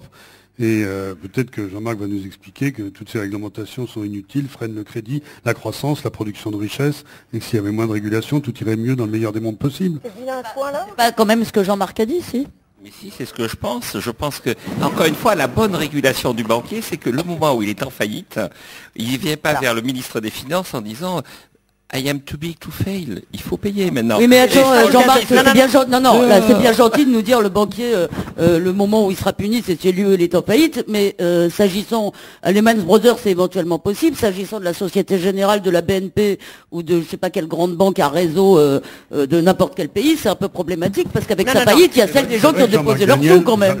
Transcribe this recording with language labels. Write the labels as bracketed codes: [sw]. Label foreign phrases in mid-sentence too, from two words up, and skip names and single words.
[fr] Et peut-être que Jean-Marc va nous expliquer que toutes ces réglementations sont inutiles, freinent le crédit, la croissance, la production de richesse, et que s'il y avait moins de régulation, tout irait mieux dans le meilleur des mondes possibles. C'est pas quand même ce que Jean-Marc a dit, si. Mais si, c'est ce que je pense. Je pense que, encore une fois, la bonne régulation du banquier, c'est que le moment où il est en faillite, il ne vient pas vers le ministre des Finances en disant [en] I am too big to fail. [fr] Il faut payer maintenant. Oui, mais attends, Jean-Marc, c'est bien gentil de nous dire le banquier, le moment où il sera puni, c'est celui où il est en faillite. Mais s'agissant, Lehman Brothers, c'est éventuellement possible. S'agissant de la Société Générale, de la BNP ou de je sais pas quelle grande banque à réseau de n'importe quel pays, c'est un peu problématique parce qu'avec sa faillite, il y a celle des gens qui ont déposé leurs sous quand même.